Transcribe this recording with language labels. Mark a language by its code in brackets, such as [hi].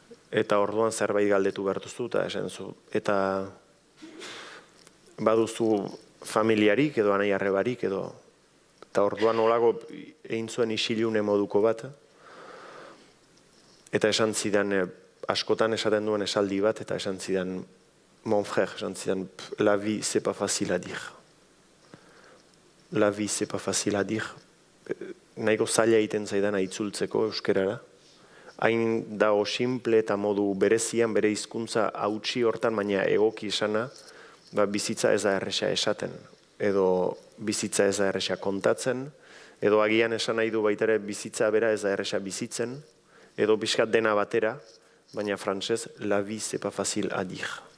[eu] Eta orduan zerbait galdetu bertuzu, eta esan zu, eta baduzu familiarik, edo anai arrebarik, eta orduan olago egin zuen isilune moduko bat, eta esan zidan, askotan esaten duen esaldi bat, eta esan zidan, [fr] mon frère, [eu] esan zidan, [fr] la vie c'est pas facile à dire. La vie c'est pas facile à dire. [eu] Nahiko zaila egiten zaidana itzultzeko euskerara. Hain dago simple eta modu berezian, bere hizkuntza hautsi hortan, baina egoki esana, bizitza ez da erresa esaten, edo bizitza ez da erresa kontatzen, edo agian esan nahi du baita ere bizitza bera ez da erresa bizitzen, edo pixkat dena batera, baina frantsez, [fr] la vie c'est pas facile à dire.